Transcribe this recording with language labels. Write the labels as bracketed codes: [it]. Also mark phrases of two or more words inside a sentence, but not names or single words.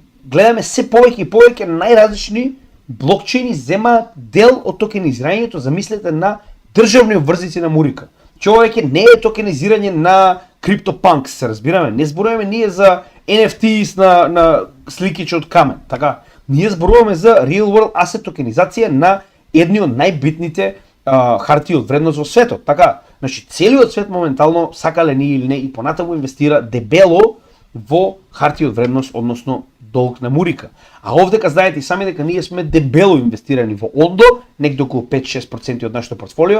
[mk] Гледаме се повеќе и повеќе најразлични блокчейни земаат дел од токенизирањето, замислете, на државни обврзници на Мурика. Че ова веќе не е токенизирање на CryptoPunks, се разбираме. Не зборуваме ние за NFTs на сликичи од камен, така. Ние зборуваме за [en] real world asset [mk] токенизација на едни од најбитните хартии од вредност во светот, така. Значи целиот свет моментално, сакале ние или не, и понатаму инвестира дебело во хартии од вредност, односно долг на Мурика. А овдека знаете и сами дека ние сме дебело инвестирани во Ondo, некаде околу 5-6% од нашето портфолио.